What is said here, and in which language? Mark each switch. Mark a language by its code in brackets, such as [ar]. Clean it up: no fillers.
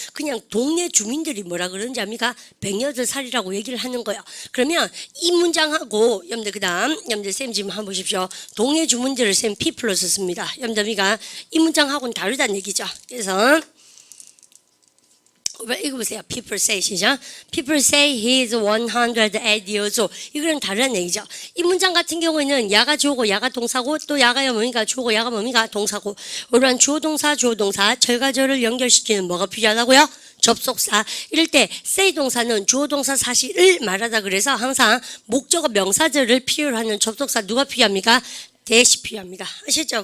[ko] 그냥 동네 주민들이 뭐라 그러는지 압니까? 108살이라고 얘기를 하는 거예요. 그러면 이 문장하고 여러분들 그다음 여러분들 쌤 지금 한번 보십시오. 동네 주민들을 쌤 people로 썼습니다. 여러분들 이 문장하고는 다르다는 얘기죠. 그래서 이거 보세요. [en] People say [ko] 시죠. [en] People say he is 108 years old. [ko] 이거는 다른 얘기죠. 이 문장 같은 경우에는 야가 주어고 야가 동사고 또 야가 뭡니까 주어고 야가 뭡니까 동사고 이러한 주어 동사 절과절을 연결시키는 뭐가 필요하다고요? 접속사. 이럴 때 say 동사는 주어 동사 사실을 말하다 그래서 항상 목적어 명사절을 필요로 하는 접속사 누가 필요합니까? 대시 필요합니다. 아시죠?